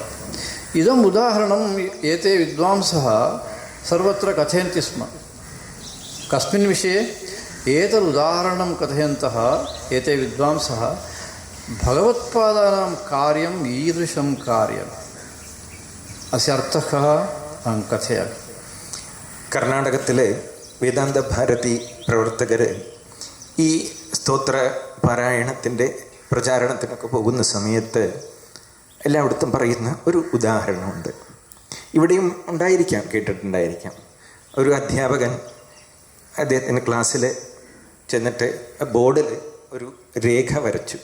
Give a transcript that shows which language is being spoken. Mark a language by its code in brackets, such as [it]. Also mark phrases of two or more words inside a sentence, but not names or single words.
[sa] इदम् उदाहरणम् एते विद्वांसः सर्वत्र कथयन्ति स्म। कस्मिन् विषये? एतदुदाहरणं कथयन्तः एते विद्वांसः भगवत्पादानां कार्यम् ईदृशं कार्यम्। अस्य अर्थः कः? अहं कथयामि। [ml] കർണാടകത്തിലെ വേദാന്ത ഭാരതി പ്രവർത്തകർ ഈ സ്തോത്ര പാരായണത്തിൻ്റെ പ്രചാരണത്തിനൊക്കെ പോകുന്ന സമയത്ത് എല്ലായിടത്തും പറയുന്ന ഒരു ഉദാഹരണമുണ്ട്. ഇവിടെയും ഉണ്ടായിരിക്കാം, കേട്ടിട്ടുണ്ടായിരിക്കാം. ഒരു അധ്യാപകൻ അദ്ദേഹത്തിൻ്റെ ക്ലാസ്സിൽ ചെന്നിട്ട് ബോർഡിൽ ഒരു രേഖ വരച്ചു.